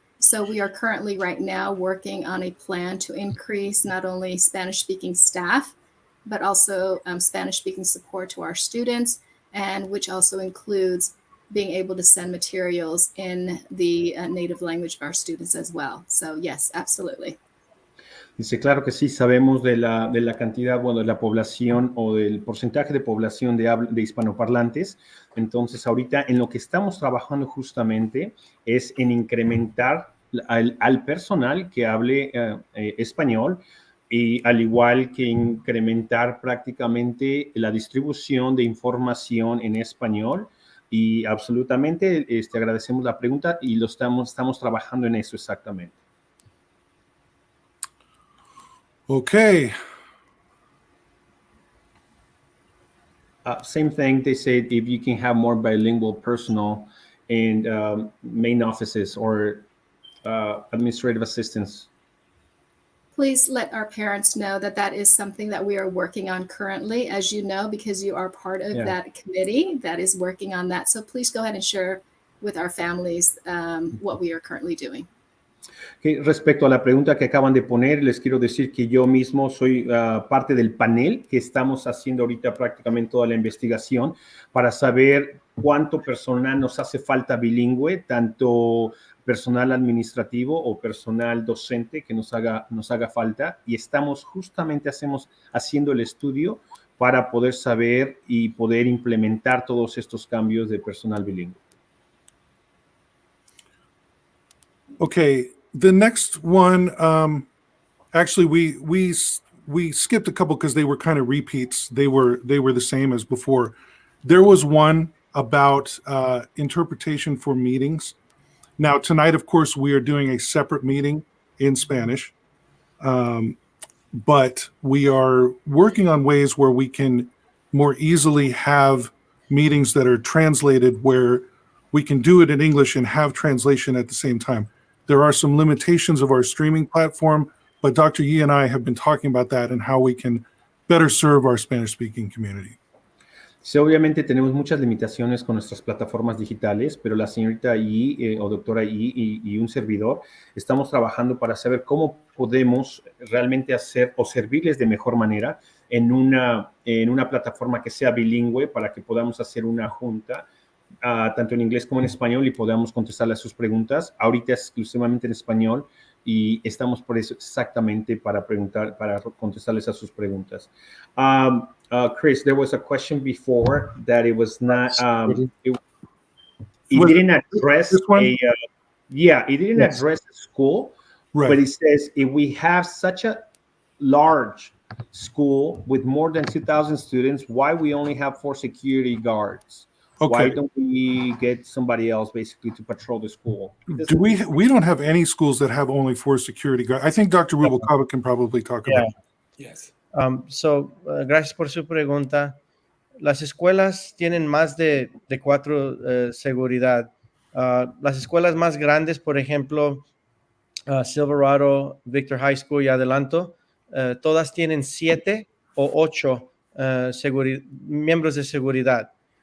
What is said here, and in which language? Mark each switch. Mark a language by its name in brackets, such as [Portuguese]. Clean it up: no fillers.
[English] So we are currently right now working on a plan to increase not only Spanish-speaking staff, but also Spanish-speaking support to our students, and which also includes being able to send materials in the native language of our students as well. So yes, absolutely. [Spanish] Dice, claro que sí, sabemos de la cantidad, bueno, de la población o del porcentaje de población de hispanoparlantes. Entonces, ahorita en lo que estamos trabajando justamente es en incrementar al personal que hable español y al igual que incrementar prácticamente la distribución de información en español. Y absolutamente agradecemos la pregunta y estamos trabajando en eso exactamente. [English] Okay. Same thing, they said if you can have more bilingual personnel in main offices or administrative assistants. Please let our parents know that that is something that we are working on currently, as you know, because you are part of that committee that is working on that. So please go ahead and share with our families what we are currently doing. [Spanish] Okay, respecto a la pregunta que acaban de poner, les quiero decir que yo mismo soy parte del panel que estamos haciendo ahorita prácticamente toda la investigación para saber cuánto personal nos hace falta bilingüe, tanto personal administrativo o personal docente que nos haga falta, y estamos justamente haciendo el estudio para poder saber y poder implementar todos estos cambios de personal bilingüe. [English] Okay, the next one, actually we skipped a couple because they were kind of repeats. They were the same as before. There was one about interpretation for meetings. Now tonight, of course, we are doing a separate meeting in Spanish, but we are working on ways where we can more easily have meetings that are translated where we can do it in English and have translation at the same time. There are some limitations of our streaming platform, but Dr. Yee and I have been talking about that and how we can better serve our Spanish-speaking community. [Spanish] Sí, obviamente tenemos muchas limitaciones con nuestras plataformas digitales, pero la señorita Yee o doctora Yee y un servidor estamos trabajando para saber cómo podemos realmente hacer o servirles de mejor manera en una plataforma que sea bilingüe para que podamos hacer una junta tanto en inglés como en español y podamos contestarle a sus preguntas. Ahorita es exclusivamente en español y estamos por eso exactamente para contestarles a sus preguntas. [English] Chris, there was a question before that it was not, it didn't address it didn't address the school, right. But it says if we have such a large school with more than 2,000 students, why we only have 4 security guards? Why Okay. don't we get somebody else basically to patrol the school? Do we don't have any schools that have only 4 security guards. I think Dr. Rubalcaba can probably talk Yeah. about that. Yes. [Spanish] Gracias por su pregunta. Las escuelas tienen más de 4 seguridad. Las escuelas más grandes, por ejemplo, Silverado, Victor High School y Adelanto, todas tienen 7 o 8 miembros de seguridad.